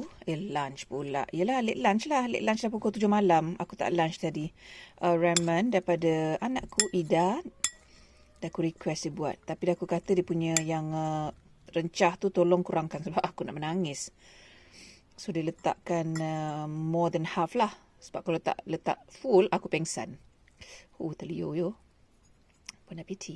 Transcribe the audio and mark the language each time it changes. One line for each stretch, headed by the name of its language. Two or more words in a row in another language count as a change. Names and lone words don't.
Malay: Lunch pula. Yelah,
English: late lunch
Malay: lah.
English: Late lunch
Malay: dah pukul 7 malam. Aku tak lunch tadi. Ramen daripada anakku, Ida. Dah aku request dia buat. Tapi dah aku kata dia punya yang rencah tu tolong kurangkan sebab aku nak menangis. So, dia letakkan
English: more than half
Malay: lah. Sebab kalau letak full, aku pengsan. Terliur yo.
French: Bon appétit.